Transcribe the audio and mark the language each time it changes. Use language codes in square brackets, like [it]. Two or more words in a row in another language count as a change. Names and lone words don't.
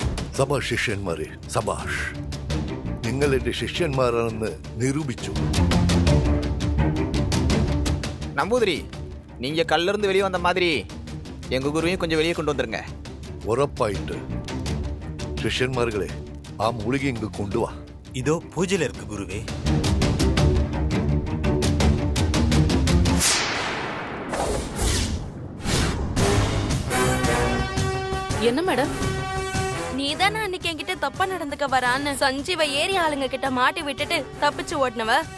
[ml] സബാഷ് ശിഷ്യന്മാരെ, സബാഷ്. നിങ്ങൾ എന്റെ ശിഷ്യന്മാരാണെന്ന് നിരൂപിച്ചു. [ta] நம்பூதிரி, நீங்க கல்ல இருந்து வெளியே வந்த மாதிரி எங்க குருவையும் கொஞ்சம் வெளியே கொண்டு வந்துருங்க. [ml] ഉറപ്പായിട്ട്. ശിഷ്യന്മാരെ, ആ മൂലിക ഇങ്ങ് കൊണ്ടുവാ. [ta] இதோ பூஜையில இருக்கு குருவே. என்ன மேடம்? நீதானே அன்னைக்கு என்கிட்ட தப்பா நடந்துக்க வரான்னு சஞ்சீவ ஏரி ஆளுங்க கிட்ட மாட்டி விட்டுட்டு தப்பிச்சு ஓட்டுனவ.